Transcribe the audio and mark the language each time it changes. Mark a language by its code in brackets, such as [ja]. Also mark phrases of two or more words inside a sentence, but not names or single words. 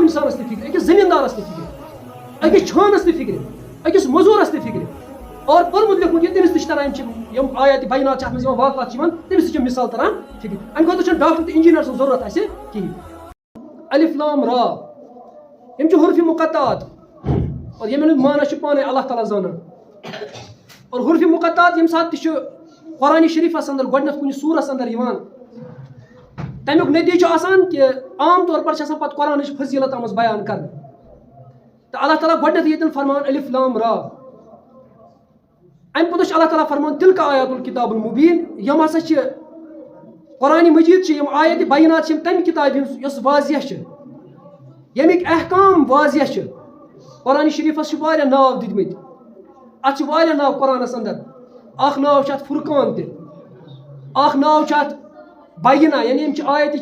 [ks] اِنسانَس تہِ فِکرِ أکِس زٔمیٖندارَس تہِ فِکرِ أکِس چھانَس تہِ فِکرِ أکِس موٚزوٗرَس تہِ فِکرِ اور پوٚرمُت لیوٚکھمُت یہِ تٔمِس تہِ چھِ تران یِم آیاتِ بینات چھِ اَتھ منٛز یِوان واقعات چھِ یِوان تٔمِس تہِ چھِ مِثال تران فِکرِ اَمہِ خٲطرٕ چھُنہٕ ڈاکٹر تہٕ اِنجیٖنر سٕنٛز ضروٗرت اَسہِ کِہیٖنۍ [ar] الف لام را [ks] یِم چھِ حروفِ مقطعات اور یِمن ہُنٛد معنی چھُ پانے اللہ تعالیٰ زانان اور حروفِ مقطعات ییٚمہِ ساتہٕ تہِ چھُ قرآنِ شریٖفَس اندر گۄڈٕنیٚتھ کُنہِ سوٗرَس اندر یِوان تَمیُک نٔتیٖجہٕ چھُ آسان کہِ عام طور پر چھِ آسان پَتہٕ قرآنٕچ فضیٖلت آمٕژ بیان کرنہٕ تہٕ اللہ تعالیٰ گۄڈٕنیٚتھ ییٚتٮ۪ن فرمان [ar] الف لام را [ks] اَمہِ پوٚتُس چھُ اللہ تعالیٰ فرمان [ar] تِلکا آیات الکتاب المبیٖن [ks] یِم ہسا چھِ قرآنِ مجیٖد چھِ یِم آیاتِ بینات چھِ یِم تَمہِ کِتابہِ ہٕنٛز یۄس واضح چھِ ییٚمِکۍ احکام واضح چھِ قرآنِ شریٖفَس چھِ واریاہ ناو دِتمٕتۍ اَتھ چھِ واریاہ ناو قرآنَس اندر اکھ ناو چھُ اَتھ فرقان تہِ اکھ ناو چھُ اَتھ بینہ یعنی یِم چھِ آیتہِ